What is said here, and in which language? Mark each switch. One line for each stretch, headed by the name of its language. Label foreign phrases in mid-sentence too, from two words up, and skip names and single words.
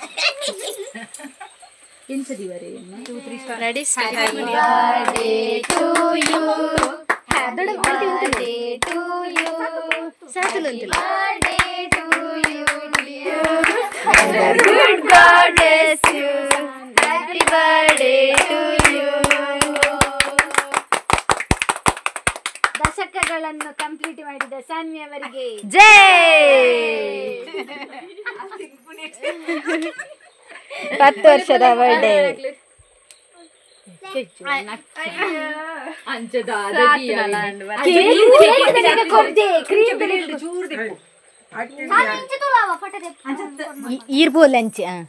English: Good God bless you. Happy birthday to you.
Kannada: ದಶಕಗಳನ್ನು ಕಂಪ್ಲೀಟ್ ಮಾಡಿದ ಸಾನ್ವಿ ಅವರಿಗೆ ಜೈ.
Tulu: 10 ವರ್ಷದ ಬರ್ಡೇ ಈರ್ಬೋಲ್ ಅಂಚ